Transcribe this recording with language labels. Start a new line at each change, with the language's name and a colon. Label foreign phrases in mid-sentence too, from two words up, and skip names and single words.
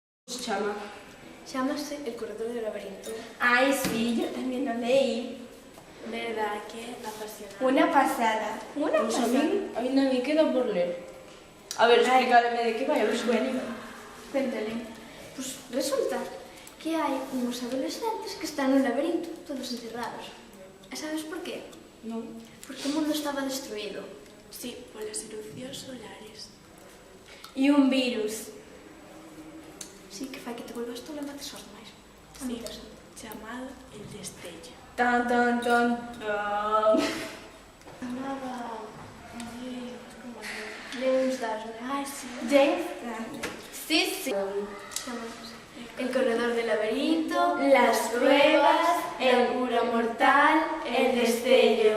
Galician: Chama. Chámase El corredor del laberinto.
Spanish: Ay, sí, yo también lo leí. Verdad que apasionante. Una pasada. Una Pues pasada.
Galician: ainda me queda por ler. A ver, explícademe de que vai, a ver se me animo.
Spanish: Cuéntale.
Galician: Pues resulta que hai uns adolescentes que están no laberinto, todos encerrados. E sabes por qué? Non. Porque o mundo estaba destruído. Sí, polas erupcións solares. E un virus. Sí, que fai que te volvas tú e mates aos demais. Sí, chamado el destello. Tan, tan, tan, tan. Nada. James Darwin. Ai, sí. James. Sí, sí. Chámase El corredor del laberinto, Las pruebas, el cura mortal, el destello.